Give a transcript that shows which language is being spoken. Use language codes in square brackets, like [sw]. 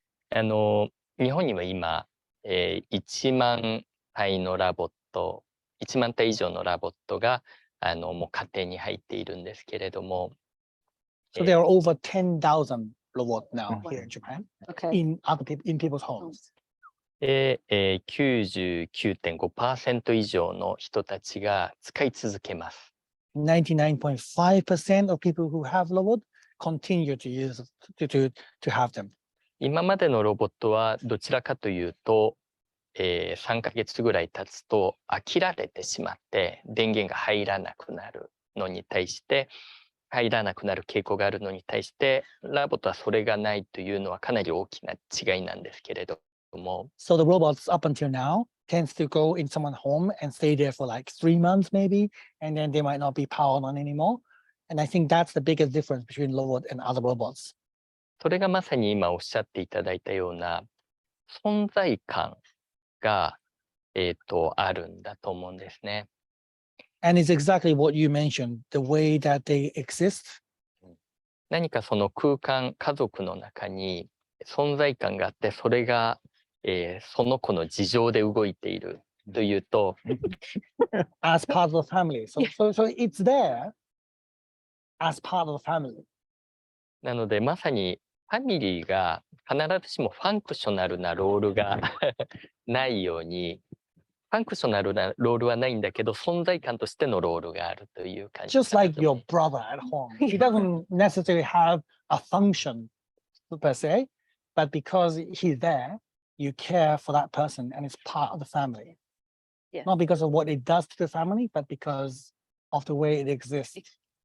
[ja] 日本には今、1万体のラボット、1万体以上のラボットがもう家庭に入っているんですけれども。 [en] So there are over 10,000 LOVOT now here in Japan, Okay. in people's homes. [ja] で、99.5% 以上の人たちが使い続けます。 [en] 99.5% of people who have LOVOT continue to use to have them. [ja] 今までのロボットはどちらかというと、3ヶ月ぐらい経つと飽きられてしまって電源が入らなくなるのに対して入らなくなる傾向があるのに対してラボットはそれがないというのはかなり大きな違いなんですけれども。 [en] So the robots up until now tends to go in someone's home and stay there for like 3 months maybe, and then they might not be powered on anymore. And I think that's the biggest difference between LOVOT and other robots. [ja] それがまさに今おっしゃっていただいたような存在感が、あるんだと思うんですね。 [en] And it's exactly what you mentioned, the way that they exist. [ja] 何かその空間、家族の中に存在感があって、それが、その子の事情で動いているというと、 [en] as part of the family. So it's there as part of the family. [ja] なのでまさにファミリーが必ずしもファンクショナルなロールがないように、ファンクショナルなロールはないんだけど、存在感としてのロールがあるという感じ。 [en] Just like your brother at home. He doesn't necessarily have a function per se, but because he's there, you care for that person and it's part of the family. Yeah. Not because of what it does to the family, but because of the way it exists.